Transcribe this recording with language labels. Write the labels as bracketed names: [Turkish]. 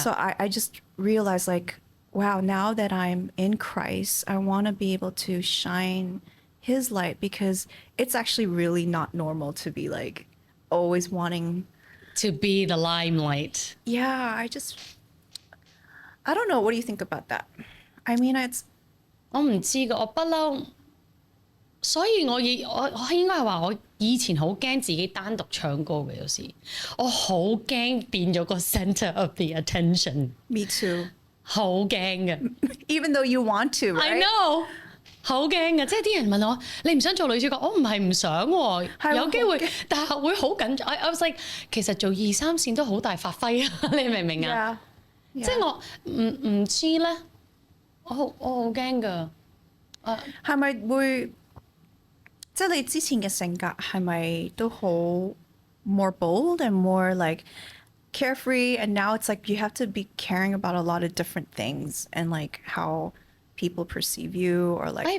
[English] So I just realized like, wow, now that I'm in Christ, I want to be able to shine his light because it's actually really not normal to be like always wanting To be the limelight. Yeah, I don't know. What do you think about that? I mean, it's [Cantonese] 我唔知㗎，我不嬲，所以我應該係話我以前好驚自己單獨唱歌嘅，有時我好驚變咗個 [English] centre of the attention， me too. [Cantonese] 好驚嘅。 [English] Even though you want to, right? I know。 [Cantonese] 好驚嘅，即係啲人問我，你唔想做女主角？我唔係唔想喎，有機會，但係會好緊張。 [English] I was like， [Cantonese] 其實做2、3線都好大發揮啊！你明唔明啊？ [English] Yeah. [Cantonese] 即係我唔知咧，我好驚㗎。係咪會即係你之前嘅性格係咪都好 [English] more bold and more like carefree, and now it's like you have to be caring about a lot of different things and like how people perceive you or like